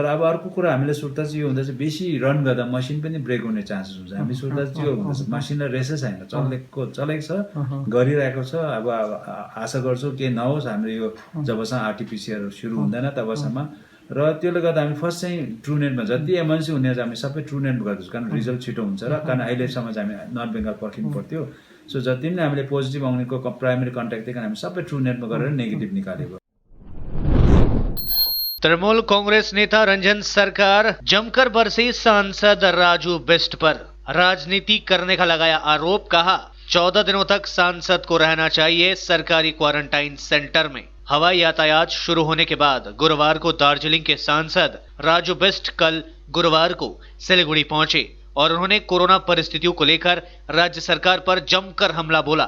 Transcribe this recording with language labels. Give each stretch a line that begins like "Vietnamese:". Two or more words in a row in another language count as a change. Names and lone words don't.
Nepali: अब अर्को कुरा हामीले सुर्ता चाहिँ यो हुँदैछ बेसी रन गर्दा मसिन पनि ब्रेक हुने चान्सेस हुन्छ हामी सुर्ता चाहिँ यो हुँदैछ मसिनलाई रेसै छैन चलेको छ गरिरहेको छ अब आशा गर्छौँ के नहोस् हाम्रो यो जबसम्म आरटिपिसिआर सुरु हुँदैन तबसम्म र त्यसले गर्दा हामी फर्स्ट चाहिँ ट्रुनेटमा जति एमर्जेन्सी हुने हामी सबै ट्रुनेट गर्दैछौँ कारण रिजल्ट छिटो हुन्छ र कारण अहिलेसम्म चाहिँ हामी नर्थ बेङ्गल पर्खिनु पर्थ्यो सो जति पनि हामीले पोजिटिभ आउनेको
English: primary contact
Nepali: थियो हामी सबै ट्रुनेटमा गरेर नेगेटिभ निकालेको
Hindi: तृणमूल कांग्रेस नेता रंजन सरकार जमकर बरसे सांसद राजू बिष्ट पर राजनीति करने का लगाया आरोप। कहा 14 दिनों तक सांसद को रहना चाहिए सरकारी
English: quarantine center
Hindi: में। हवाई यातायात शुरू होने के बाद गुरुवार को दार्जिलिंग के सांसद राजू बिष्ट कल गुरुवार को सिलीगुड़ी पहुंचे और उन्होंने कोरोना परिस्थितियों को लेकर राज्य सरकार पर जमकर हमला बोला।